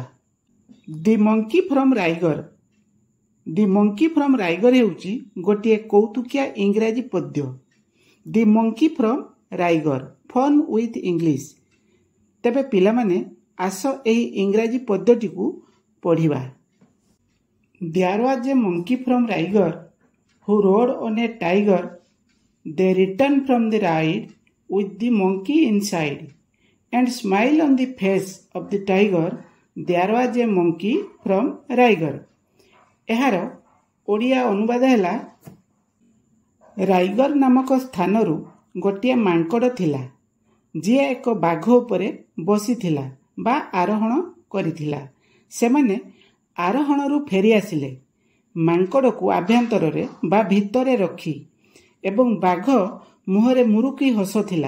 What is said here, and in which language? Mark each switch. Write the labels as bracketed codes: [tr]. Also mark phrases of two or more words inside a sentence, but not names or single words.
[en] The Monkey from Raigad. The Monkey from Raigad [or] ହେଉଛି ଗୋଟିଏ କୌତୁକିଆ ଇଂରାଜୀ ପଦ୍ୟ। [en] The Monkey from Raigad, Fun with English. [or] ତେବେ ପିଲାମାନେ ଆସ ଏହି ଇଂରାଜୀ ପଦ୍ୟଟିକୁ ପଢ଼ିବା। [en] There was a monkey from Raigad who rode on a tiger. They returned from the ride with the monkey inside, and smile on the face of the tiger. There was a monkey from Raigad. [or] ଏହାର ଓଡ଼ିଆ ଅନୁବାଦ ହେଲା, ରାଇଗର ନାମକ ସ୍ଥାନରୁ ଗୋଟିଏ ମାଙ୍କଡ଼ ଥିଲା, ଯିଏ ଏକ ବାଘ ଉପରେ ବସିଥିଲା ବା ଆରୋହଣ କରିଥିଲା। ସେମାନେ ଆରୋହଣରୁ ଫେରି ଆସିଲେ ମାଙ୍କଡ଼କୁ ଆଭ୍ୟନ୍ତରରେ ବା ଭିତରେ ରଖି, ଏବଂ ବାଘ ମୁହଁରେ ମୁରୁକି ହସ ଥିଲା।